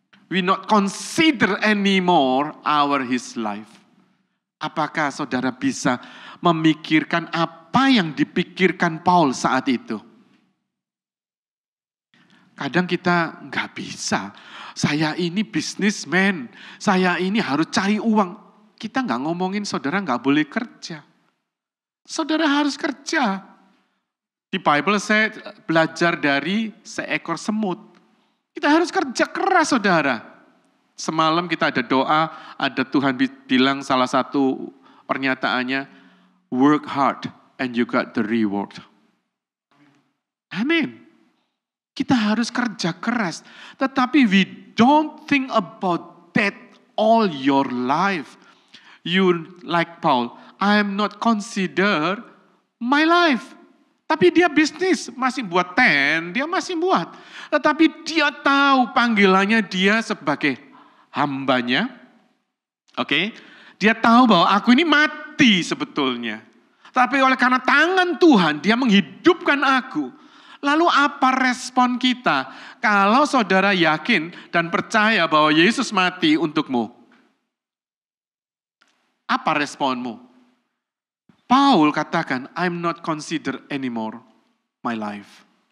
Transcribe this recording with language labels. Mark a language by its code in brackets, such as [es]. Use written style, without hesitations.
[en] We not consider anymore his life. [id] Apakah saudara bisa memikirkan apa yang dipikirkan Paul saat itu? Kadang kita nggak bisa. Saya ini businessman, saya ini harus cari uang. Kita nggak ngomongin saudara nggak boleh kerja. Saudara harus kerja. Di Bible saya belajar dari seekor semut. Kita harus kerja keras saudara. Semalam kita ada doa, ada Tuhan bilang salah satu pernyataannya, [en] work hard and you got the reward. [id] Amin. Kita harus kerja keras. [en] Tetapi we don't think about that all your life. You like Paul, I am not consider my life. [id] Tapi dia bisnis, masih buat tent, dia masih buat. Tetapi dia tahu panggilannya dia sebagai hambanya. Oke, dia tahu bahwa aku ini mati sebetulnya. Tapi oleh karena tangan Tuhan, dia menghidupkan aku. Lalu apa respon kita kalau saudara yakin dan percaya bahwa Yesus mati untukmu? Apa responmu? [en] Paul katakan, I'm not consider anymore my life.